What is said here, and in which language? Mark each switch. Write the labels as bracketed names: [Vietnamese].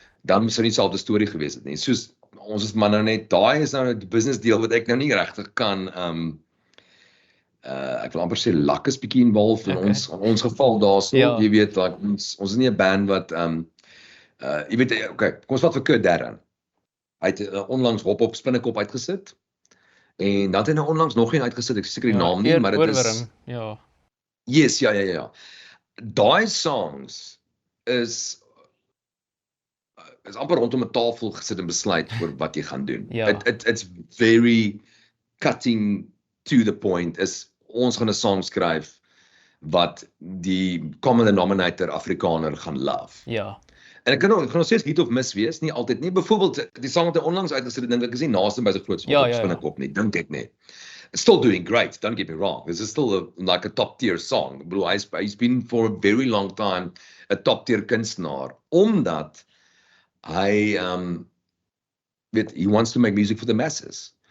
[Afrikaans] dan sou nie dieselfde storie gewees het nie. Soos ons is maar nou net daai is nou die business deel wat ek nou nie regtig kan ek wil amper sê luck is bietjie involved in ons geval daarso, Ja. jy weet like, ons is nie 'n band wat jy weet okay, kom ons vat vir Kurt Darren. Hy het onlangs Hop Hop Spinnekop uitgesit en dan het hy nou onlangs nog een uitgesit, ek seker die naam nie, maar dit is Oorwurm. Ja. yes, ja. Daai songs is amper rondom 'n tafel gesit en besluit oor wat jy gaan doen. Ja. [English] It's very cutting to the point. [Afrikaans] Is ons gaan 'n song skryf wat die [English] common denominator [Afrikaans] Afrikaner gaan love. Ja. En ek kan nog steeds hit of miss wees, nie altyd nie. Byvoorbeeld die song wat hy onlangs uitgesit het, dink ek is nie naaste by so groot Ja. Spinnekop nie, dink ek nie. [English] It's still doing great, don't get me wrong. This is still like a top tier song. [Afrikaans] Ek bedoel, [English] he's been for a very long time a top tier kunstenaar, [Afrikaans] omdat hy weet, [English] he wants to make music for the masses.